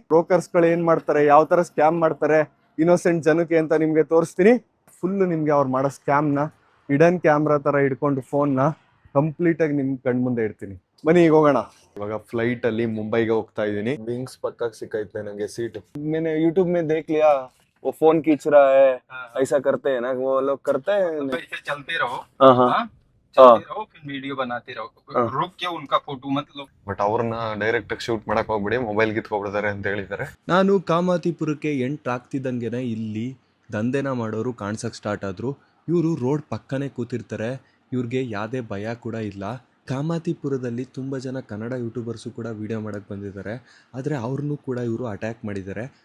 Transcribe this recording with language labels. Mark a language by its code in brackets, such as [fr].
[kn] Brokers ಗಳು ಏನ್ ಮಾಡ್ತಾರೆ, ಯಾವ ತರ ಸ್ಕ್ಯಾಮ್ ಮಾಡ್ತಾರೆ ಇನ್ನೋಸೆಂಟ್ ಜನಕ್ಕೆ ಅಂತ ನಿಮ್ಗೆ ತೋರಿಸ್ತೀನಿ. ಫುಲ್ ನಿಮ್ಗೆ ಅವ್ರು ಮಾಡೋ ಸ್ಕ್ಯಾಮ್ ನ ಹಿಡನ್ ಕ್ಯಾಮ್ರಾ ತರ ಹಿಡ್ಕೊಂಡು ಫೋನ್ ನ ಕಂಪ್ಲೀಟ್ ಆಗಿ ನಿಮ್ ಕಣ್ ಮುಂದೆ ಇಡ್ತೀನಿ. ಬನ್ನಿ ಈಗ ಹೋಗೋಣ. ಇವಾಗ ಫ್ಲೈಟ್ ಅಲ್ಲಿ ಮುಂಬೈಗೆ ಹೋಗ್ತಾ ಇದ್ದೀನಿ. ವಿಂಗ್ಸ್ ಪಕ್ಕ ಸಿಕ್ಕೈತೆ ನಂಗೆ सीट. [hi] मैंने यूट्यूब में देख लिया वो फोन खींच रहा है, ऐसा करते हैं ना वो लोग करते हैं. ऐसे चलते रहो, हाँ चलते रहो, फिर वीडियो बनाते रहो, रुक के उनका फोटो मत लो. [kn] ಬಟ್ ಅವ್ರನ್ನ ಡೈರೆಕ್ಟ್ ಆಗಿ ಶೂಟ್ ಮಾಡಕ್ ಹೋಗ್ಬಿಡಿ, ಮೊಬೈಲ್ ಕಿತ್ಕೊಬಿಡ್ತಾರೆ ಅಂತ ಹೇಳಿದ್ದಾರೆ. ನಾನು ಕಾಮಾತಿಪುರಕ್ಕೆ ಎಂಟ್ರ್ ಆಗ್ತಿದ್ದಂಗೆನೆ ಇಲ್ಲಿ ದಂಧೆನ ಮಾಡೋರು ಕಾಣಿಸಕ್ಕೆ ಸ್ಟಾರ್ಟ್ ಆದರು. ಇವರು ರೋಡ್ ಪಕ್ಕನೇ ಕೂತಿರ್ತಾರೆ, ಇವ್ರಿಗೆ ಯಾವುದೇ ಭಯ ಕೂಡ ಇಲ್ಲ. ಕಾಮಾತಿಪುರದಲ್ಲಿ ತುಂಬ ಜನ ಕನ್ನಡ ಯೂಟ್ಯೂಬರ್ಸು ಕೂಡ ವಿಡಿಯೋ ಮಾಡೋಕ್ಕೆ ಬಂದಿದ್ದಾರೆ, ಆದರೆ ಅವ್ರನ್ನೂ ಕೂಡ ಇವರು ಅಟ್ಯಾಕ್ ಮಾಡಿದ್ದಾರೆ.